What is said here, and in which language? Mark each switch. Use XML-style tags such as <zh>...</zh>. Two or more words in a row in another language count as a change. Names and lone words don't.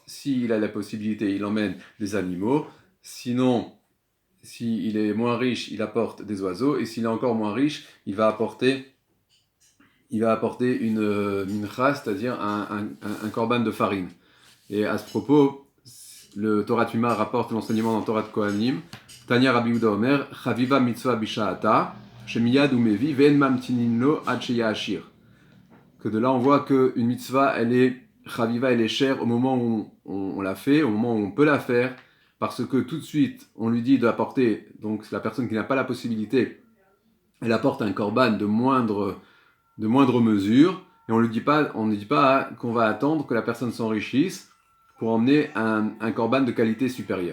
<fr>S'il a la possibilité, il emmène des animaux. Sinon, s'il est moins riche, il apporte des oiseaux. Et s'il est encore moins riche, il va apporter une mincha, c'est-à-dire un korban de farine. Et à ce propos, le Torah Tuma rapporte l'enseignement dans Torah de Kohanim.</fr> <he>תניא רבי יהודה אומר חביבה מצוה בשעתה שמיד מביא ואין ממתינין לו עד שיעשיר.</he> <fr>Que de là, on voit qu'une mitzvah, elle est chaviva, elle est chère au moment où on la fait, au moment où on peut la faire, parce que tout de suite, on lui dit d'apporter, donc la personne qui n'a pas la possibilité, elle apporte un korban de moindre mesure, et on ne dit pas qu'on va attendre que la personne s'enrichisse pour emmener un korban de qualité supérieure.</fr>